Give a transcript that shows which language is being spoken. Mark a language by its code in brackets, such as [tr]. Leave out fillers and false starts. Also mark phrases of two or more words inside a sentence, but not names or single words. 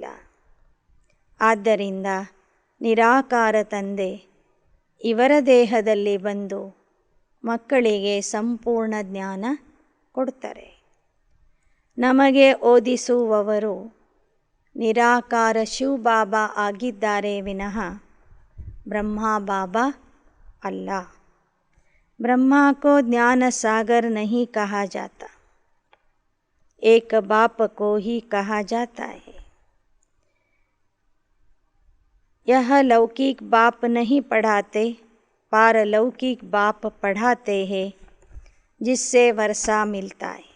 [kn] ಆದ್ದರಿಂದ ನಿರಾಕಾರ ತಂದೆ ಇವರ ದೇಹದಲ್ಲಿ ಬಂದು ಮಕ್ಕಳಿಗೆ ಸಂಪೂರ್ಣ ಜ್ಞಾನ ಕೊಡ್ತಾರೆ. ನಮಗೆ ಓದಿಸುವವರು ನಿರಾಕಾರ ಶಿವ ಬಾಬಾ ಆಗಿದ್ದಾರೆ ವಿನಃ ಬ್ರಹ್ಮ ಬಾಬಾ ಅಲ್ಲ. [hi] ब्रह्मा को ज्ञान सागर नहीं कहा जाता, एक बाप को ही कहा जाता है. यह लौकिक बाप नहीं पढ़ाते, पारलौकिक बाप पढ़ाते हैं, जिससे वर्षा मिलता है.